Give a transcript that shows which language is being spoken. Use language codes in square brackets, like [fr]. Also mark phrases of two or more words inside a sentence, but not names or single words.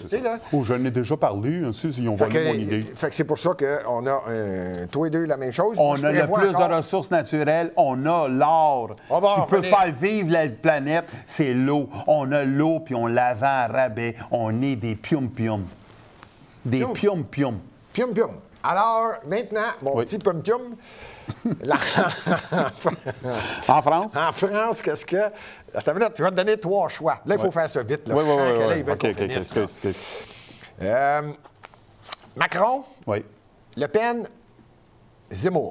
[fr] Tu sais, là. Oh, j'en ai déjà parlé, ils ont volé mon idée. Fait que c'est pour ça qu'on a, tous et deux, la même chose. On a le plus de ressources naturelles, on a l'or qui peut faire vivre la planète, c'est l'eau. On a l'eau, puis on la vend à rabais. On est des pium-pium. Des pium-pium. Pium-pium. Alors, maintenant, mon petit pium-pium, en France? En France, qu'est-ce que... Attends une minute, tu vas te donner 3 choix. Là, il faut faire ça vite. Là. Oui. Macron, oui. Le Pen, Zemmour.